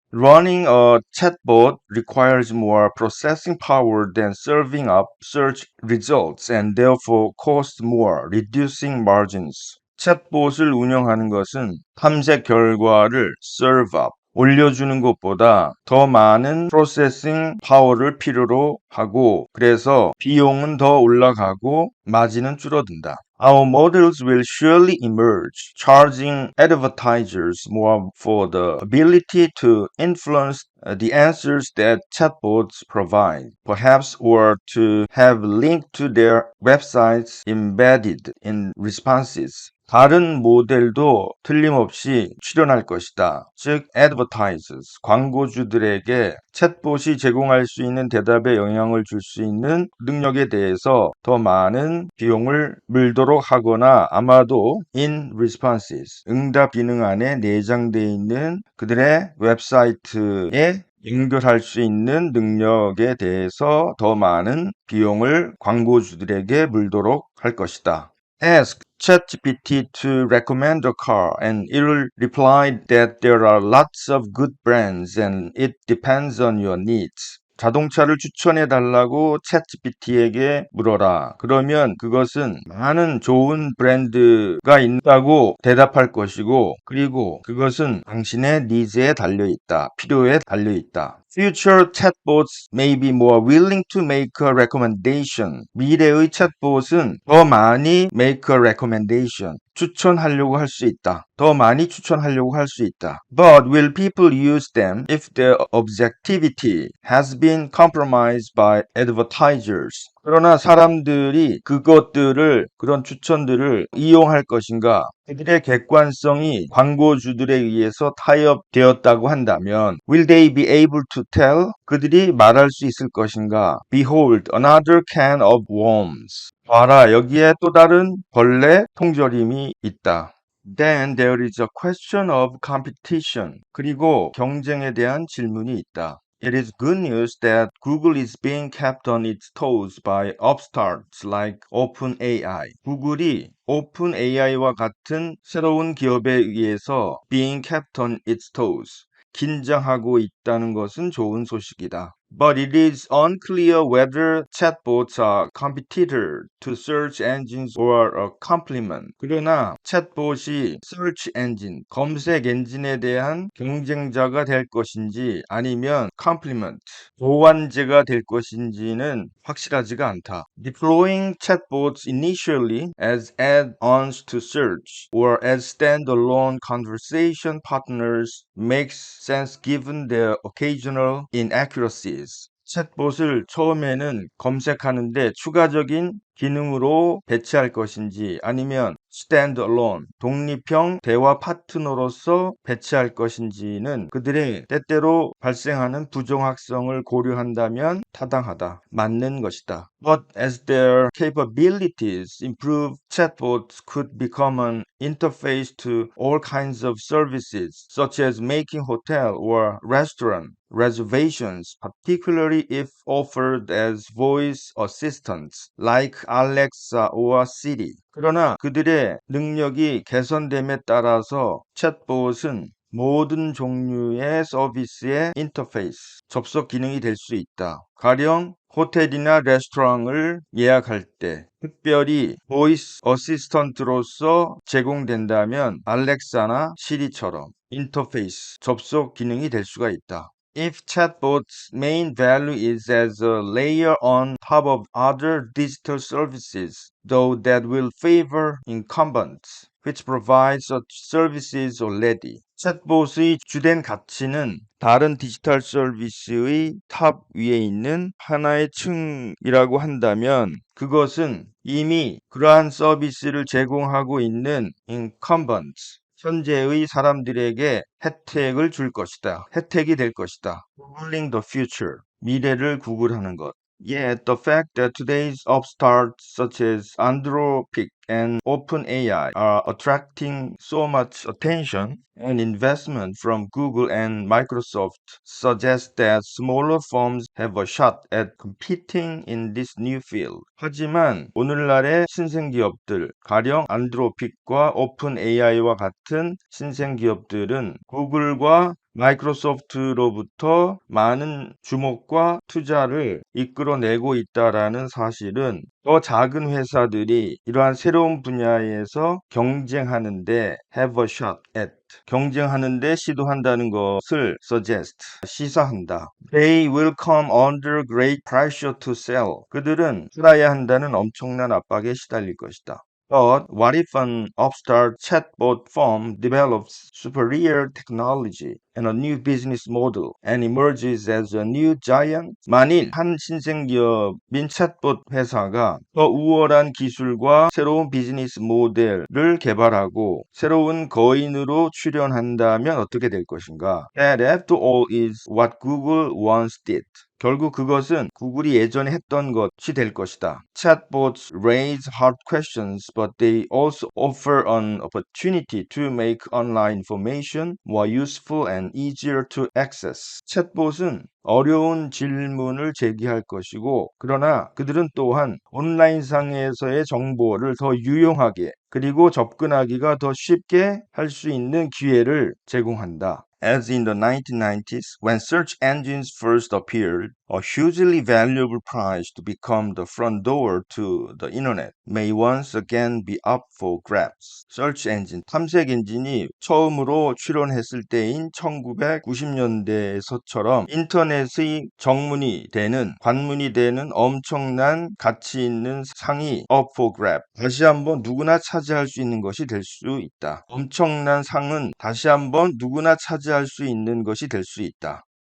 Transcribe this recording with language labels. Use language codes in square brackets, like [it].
[en] Running a chatbot requires more processing power than serving up search results and therefore costs more, reducing margins. [ko] 챗봇을 운영하는 것은 탐색 결과를 [en] serve up, [ko] 올려주는 것보다 더 많은 프로세싱 파워를 필요로 하고 그래서 비용은 더 올라가고 마진은 줄어든다. [en] Our models will surely emerge, charging advertisers more for the ability to influence the answers that chatbots provide, perhaps, or to have linked to their websites embedded in responses. [ko] 다른 모델도 틀림없이 출현할 것이다. 즉, [en] advertisers, [ko] 광고주들에게 챗봇이 제공할 수 있는 대답에 영향을 줄 수 있는 능력에 대해서 더 많은 비용을 물도록 하거나 아마도 [en] in responses, [ko] 응답 기능 안에 내장되어 있는 그들의 웹사이트에 연결할 수 있는 능력에 대해서 더 많은 비용을 광고주들에게 물도록 할 것이다. [en] Ask ChatGPT to recommend a car and it will reply that there are lots of good brands and it depends on your needs. [ko] 자동차를 추천해 달라고 챗GPT에게 물어라. 그러면 그것은 많은 좋은 브랜드가 있다고 대답할 것이고 그리고 그것은 당신의 니즈에 달려 있다. 필요에 달려 있다. [en] Future chatbots may be more willing to make a recommendation. [ko] 미래의 챗봇은 더 많이 [en] make a recommendation. [ko] 추천하려고 할 수 있다. 더 많이 추천하려고 할 수 있다. [en] But will people use them if their objectivity has been compromised by advertisers? [ko] 그러나 사람들이 그런 추천들을 이용할 것인가? 그들의 객관성이 광고주들에 의해서 타협되었다고 한다면 [en] Will they be able to tell? [ko] 그들이 말할 수 있을 것인가? [en] Behold, another can of worms. [ko] 봐라, 여기에 또 다른 벌레 통조림이 있다. [en] Then there is a question of competition. [ko] 그리고 경쟁에 대한 질문이 있다. [en] It is good news that Google is being kept on its toes by upstarts like OpenAI. [ko] 구글이 OpenAI와 같은 새로운 기업에 의해서 [en] being kept on its toes, [ko] 긴장하고 있다는 것은 좋은 소식이다. [en] But it is unclear whether chatbots are competitor to search engines or a complement. [ko] 그러나 챗봇이 search engine, 검색 엔진에 대한 경쟁자가 될 것인지 아니면 complement, 보완제가 될 것인지는 확실하지가 않다. [en] Deploying chatbots initially as add-ons to search or as standalone conversation partners makes sense given their occasional inaccuracies. [ko] 챗봇을 처음에는 검색하는데 추가적인 기능으로 배치할 것인지 아니면 standalone, 독립형 대화 파트너로서 배치할 것인지는 그들의 때때로 발생하는 부정확성을 고려한다면 타당하다, 맞는 것이다. [en] But as their capabilities improve, chatbots could become an interface to all kinds of services, such as making hotel or restaurant reservations, particularly if offered as voice assistants like Alexa or Siri. [ko] 그러나 그들의 능력이 개선됨에 따라서 챗봇은 모든 종류의 서비스의 인터페이스, 접속 기능이 될 수 있다. 가령 호텔이나 레스토랑을 예약할 때 특별히 보이스 어시스턴트로서 제공된다면 알렉사나 시리처럼 인터페이스, 접속 기능이 될 수가 있다. [en] If chatbot's main value is as a layer on top of other digital services, though that will favor incumbents, which provide such services already. [ko] 챗봇의 주된 가치는 다른 디지털 서비스의 탑 위에 있는 하나의 층이라고 한다면 그것은 이미 그러한 서비스를 제공하고 있는 incumbents, 현재의 사람들에게 혜택을 줄 것이다. 혜택이 될 것이다. [en] Googling the future. [ko] 미래를 구글하는 것. [en] Yet the fact that today's upstarts such as Anthropic and OpenAI are attracting so much attention and investment from Google and Microsoft suggests that smaller firms have a shot at competing in this new field. [ko] 하지만 오늘날의 신생기업들, 가령 안드로픽과 오픈 AI와 같은 신생기업들은 구글과 마이크로소프트로부터 많은 주목과 투자를 이끌어내고 있다라는 사실은 더 작은 회사들이 이러한 새로운 분야에서 경쟁하는데 [en] have a shot at [ko] 경쟁하는데 시도한다는 것을 suggest 시사한다. [en] They will come under great pressure to sell. [ko] 그들은 팔아야 한다는 엄청난 압박에 시달릴 것이다. [en] But what if an upstart chatbot firm develops superior technology and a new business model and emerges as a new giant? [ko] 만일 한 신생기업인 챗봇 회사가 더 우월한 기술과 새로운 비즈니스 모델을 개발하고 새로운 거인으로 출연한다면 어떻게 될 것인가? [en] That after all is what Google once did. [ko] 결국 그것은 구글이 예전에 했던 것이 될 것이다. [en] Chatbots raise hard questions, but they also offer an opportunity to make online information more useful and easier to access. [ko] 챗봇은 어려운 질문을 제기할 것이고, 그러나 그들은 또한 온라인상에서의 정보를 더 유용하게 그리고 접근하기가 더 쉽게 할 수 있는 기회를 제공한다. [en] As in the 1990s, when search engines first appeared, a hugely valuable prize to become the front door to the internet may once again be up for grabs. [ko] Search engine, 탐색 엔진이 처음으로 출현했을 때인 1990년대에서처럼 인터넷의 정문이 되는, 관문이 되는 엄청난 가치 있는 상이 [en] up for grab. [ko] 다시 한번 누구나 차지할 수 있는 것이 될 수 있다. 엄청난 상은 다시 한번 누구나 차지할 수 있는 것이 될 수 있다.